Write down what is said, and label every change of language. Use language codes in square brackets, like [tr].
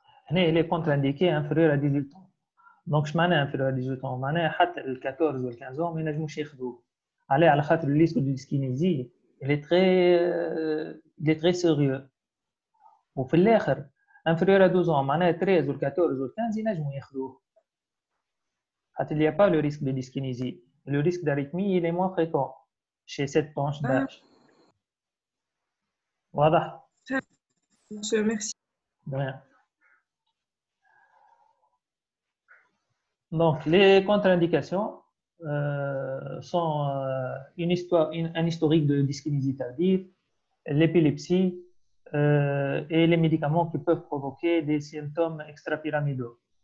[ar] هنا [fr] il est contre-indiqué inférieur à 18 ans. Donc je [ar] معناها [fr] inférieur à 18 ans [ar] معناها حتى ال 14 وال 15 ans ما ينجموش ياخذوه. على خاطر [fr] le risque de dyskinésie il est très sérieux. [ar] وفي الاخر [fr] inférieur à 12 ans [ar] معناها 13 وال 14 وال 15 ينجموا ياخذوه. حتى [fr] il n'y a pas le risque de dyskinésie. Le risque d'arythmie il est moins fréquent chez cette tranche d'âge. [ar] واضح؟ [fr] Monsieur, merci. De rien. Donc, les contre-indications sont un historique de dyskinésie tardive, l'épilepsie et les médicaments qui peuvent provoquer des symptômes extrapyramidaux.